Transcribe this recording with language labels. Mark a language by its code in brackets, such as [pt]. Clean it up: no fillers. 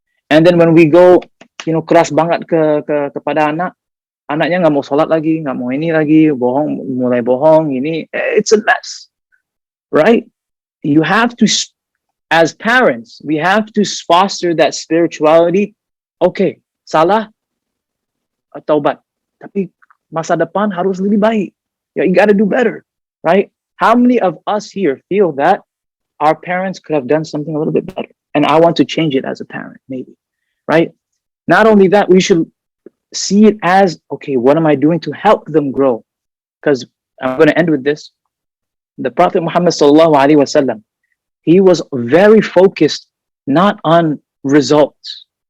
[en] And then when we go, [id] keras banget kepada anaknya nggak mau sholat lagi, nggak mau ini lagi, mulai bohong, ini, [en] it's a mess, right? You have to, as parents, we have to foster that spirituality. [id] Okay, salah, taubat, tapi masa depan harus lebih baik. [en] You gotta do better, right? How many of us here feel that our parents could have done something a little bit better? And I want to change it as a parent, maybe, right? Not only that, we should see it as, okay, what am I doing to help them grow? Because I'm going to end with this. The Prophet Muhammad sallallahu alaihi wasallam, he was very focused not on results.